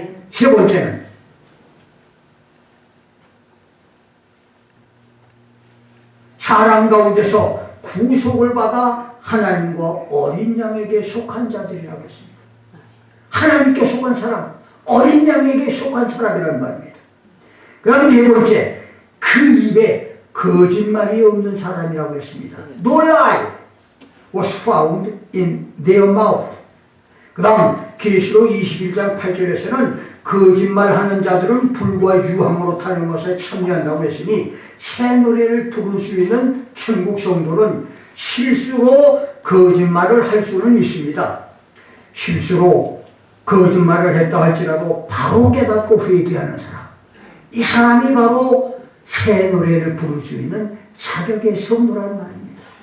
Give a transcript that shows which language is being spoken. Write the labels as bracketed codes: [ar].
[ko] 세 번째는 사람 가운데서 구속을 받아 하나님과 어린 양에게 속한 자들이라고 했습니다. 하나님께 속한 사람, 어린 양에게 속한 사람이라는 말입니다. 그 다음 네 번째, 그 입에 거짓말이 없는 사람이라고 했습니다. [en] No lie was found in their mouth. [ko] 그 다음 계시록 21장 8절에서는 거짓말하는 자들은 불과 유황으로 타는 것에 참여한다고 했으니 새 노래를 부를 수 있는 천국 성도는 실수로 거짓말을 할 수는 있습니다. 실수로 거짓말을 했다 할지라도 바로 깨닫고 회개하는 사람, 이 사람이 바로 새 노래를 부를 수 있는 자격의 성도라는 말입니다.